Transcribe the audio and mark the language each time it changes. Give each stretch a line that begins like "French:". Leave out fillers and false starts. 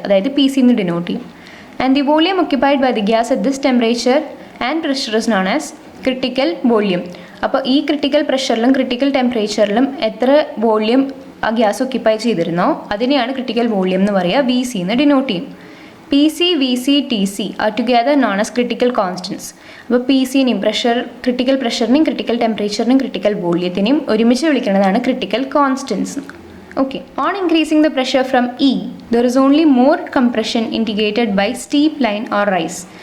Malayalam: അതായത് PC എന്ന് denote ചെയ്യും.
English: And the volume occupied by the gas at this temperature and pressure is known as critical volume.
Malayalam: അപ്പോൾ ഈ critical പ്രഷറിലും critical ടെമ്പറേച്ചറിലും എത്ര volume ആ gas occupy ചെയ്തിരുന്നോ അതിനെയാണ് ക്രിട്ടിക്കൽ വോളിയം എന്ന് പറയുക. VC എന്ന് ഡിനോട്ട് ചെയ്യും.
English: PC, VC, TC are together known as critical constants.
Malayalam: അപ്പോൾ PCനെയും ക്രിട്ടിക്കൽ പ്രഷറിനെയും ക്രിട്ടിക്കൽ ടെമ്പറേച്ചറിനെയും ക്രിട്ടിക്കൽ വോളിയത്തിനെയും ഒരുമിച്ച് വിളിക്കുന്നതാണ് critical constants. Okay.
English: On increasing the pressure from E, there is only more compression indicated by steep line or rise.